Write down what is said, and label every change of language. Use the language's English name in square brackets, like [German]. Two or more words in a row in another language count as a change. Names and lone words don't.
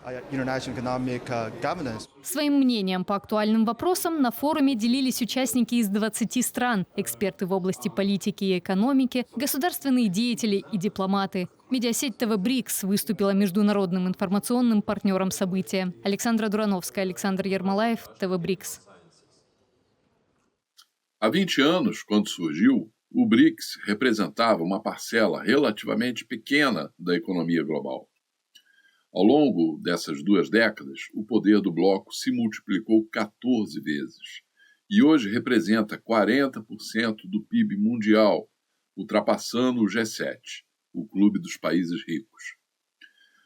[Russian] Своим мнением по актуальным вопросам на форуме делились участники из 20 стран, эксперты в области политики и экономики, государственные деятели и дипломаты. Медиасеть ТВ БРИКС выступила международным информационным партнером события. Александра Дурановская, Александр Ермолаев, ТВ БРИКС. [Portuguese] Há 20 anos, quando surgiu, o BRICS representava uma parcela relativamente pequena da economia global. Ao longo dessas 2 décadas, o poder do bloco se multiplicou 14 vezes e hoje representa 40% do PIB mundial, ultrapassando o G7, o clube dos países ricos.